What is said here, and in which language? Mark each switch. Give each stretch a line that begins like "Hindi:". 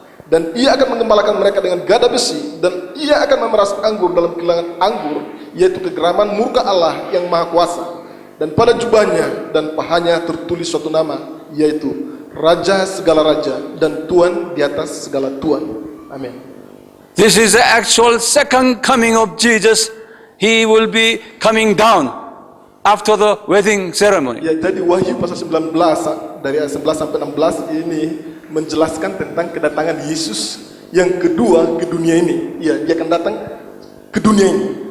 Indonesian: Dan ia akan mengembalakan mereka dengan gada besi, dan ia akan memeras anggur dalam kilangan anggur, yaitu kegeraman murka Allah yang maha kuasa. Dan pada jubahnya dan pahanya tertulis suatu nama, yaitu Raja segala raja dan Tuan di atas segala tuan. Amin.
English: This is the actual second coming of Jesus he will be coming down after the wedding ceremony.
Indonesian: Ya, jadi Wahyu pasal 19 dari ayat 11 sampai 16 ini menjelaskan tentang kedatangan Yesus yang kedua ke dunia ini. Ya, dia akan datang ke dunia ini.